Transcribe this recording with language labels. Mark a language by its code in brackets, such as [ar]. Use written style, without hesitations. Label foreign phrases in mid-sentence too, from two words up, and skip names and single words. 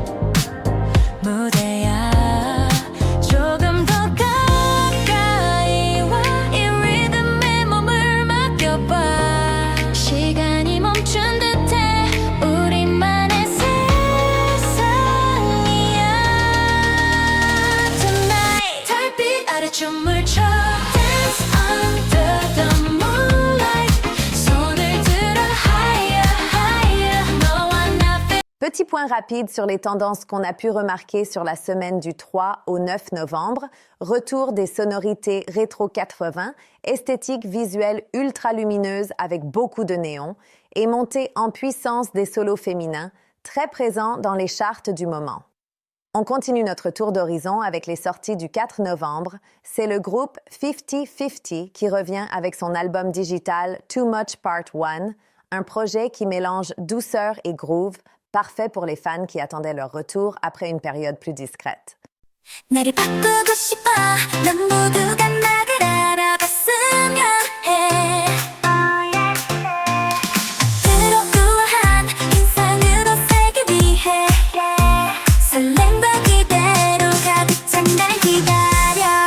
[ko] 무대야 조금 더 가까이 와 이 리듬에 몸을 맡겨봐 시간이 멈춘 듯해 우리만의 세상이야 Tonight 달빛 아래 춤을 춰 [en] Dance under the moonlight [ko] 손을 들어 [en] higher higher [ko] 너와 나 [fr] Petit point rapide sur les tendances qu'on a pu remarquer sur la semaine du 3 au 9 novembre. Retour des sonorités rétro 80, esthétique visuelle ultra lumineuse avec beaucoup de néons et montée en puissance des solos féminins, très présents dans les charts du moment. On continue notre tour d'horizon avec les sorties du 4 novembre. C'est le groupe 50-50 qui revient avec son album digital Too Much Part 1, un projet qui mélange douceur et groove, parfait pour les fans qui attendaient leur retour après une période plus discrète. [ko] 나를 바꾸고 싶어 넌 모두가 나를 알아봤으면 해 그러고한 인상으로 살기 위해 설렘과 기대로 가득 찬 날 기다려